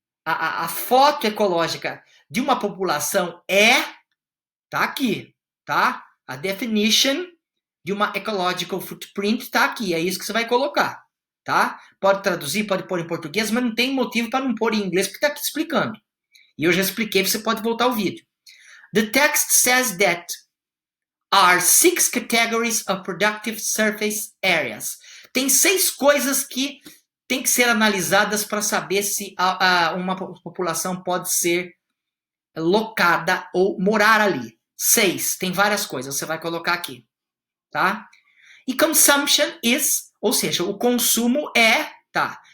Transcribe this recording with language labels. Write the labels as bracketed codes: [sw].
[pt] A foto ecológica de uma população tá aqui, tá? A definition de uma ecological footprint tá aqui, é isso que você vai colocar, tá? Pode traduzir, pode pôr em português, mas não tem motivo para não pôr em inglês, porque tá aqui explicando. E eu já expliquei, você pode voltar ao vídeo. [en] The text says that are 6 categories of productive surface areas. [pt] Tem 6 coisas que tem que ser analisadas para saber se uma população pode ser locada ou morar ali. 6, tem várias coisas, você vai colocar aqui, tá? E [en] consumption is, [pt] ou seja, o consumo tá?